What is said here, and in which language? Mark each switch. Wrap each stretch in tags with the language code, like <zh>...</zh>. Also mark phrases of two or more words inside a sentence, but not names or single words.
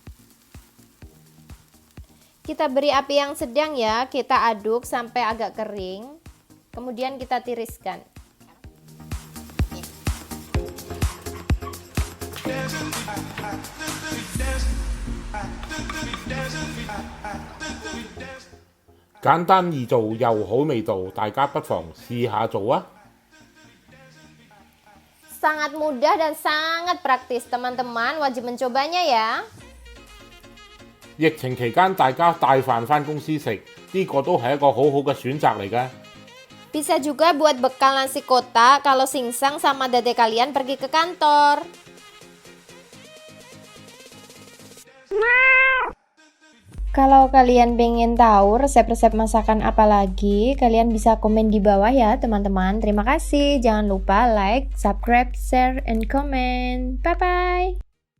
<id>Kita beri api yang sedang ya, kita aduk sampai agak kering. Kemudian kita tiriskan.</id> <yue>簡單易做又好味道，大家不妨試下做啊！</yue> <id>Sangat mudah dan sangat praktis, teman-teman wajib mencobanya ya.</id> <yue>疫情期間大家帶飯返公司食，呢個都係一個好好嘅選擇嚟嘅。</yue> <id>Bisa juga buat bekal nasi kotak kalau Singsang sama Dede kalian pergi ke kantor. Kalau kalian pengen tahu resep-resep masakan apa lagi, kalian bisa komen di bawah ya teman-teman. Terima kasih. Jangan lupa</id> <en>like, subscribe, share, and comment. Bye-bye.</en>